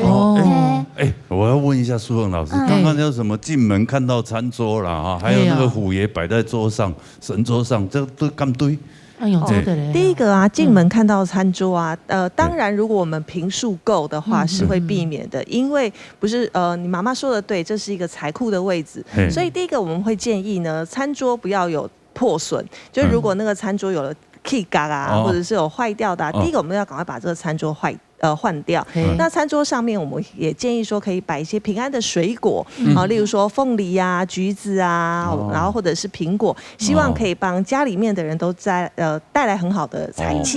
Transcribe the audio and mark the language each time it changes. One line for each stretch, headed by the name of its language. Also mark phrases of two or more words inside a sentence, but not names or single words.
Chinese: 我要問一下蘇鳳老師，剛剛有什麼進門看到餐桌啦，哈，還有那個虎爺擺在桌上、神桌上，這都咁對？第一個啊，進門看到餐桌啊，當然如果我們坪數夠的話，是會避免的，因為不是你媽媽說的對，這是一個財庫的位置，所以第一個我們會建議呢，餐桌不要有破損，就是如果那個餐桌有了 key 嘎啊，或者是有壞掉的，第一個我們要趕快把這個餐桌换掉。那餐桌上面我们也建议说可以摆一些平安的水果例如说凤梨啊、橘子啊，然后或者是苹果，希望可以帮家里面的人都带来很好的财气。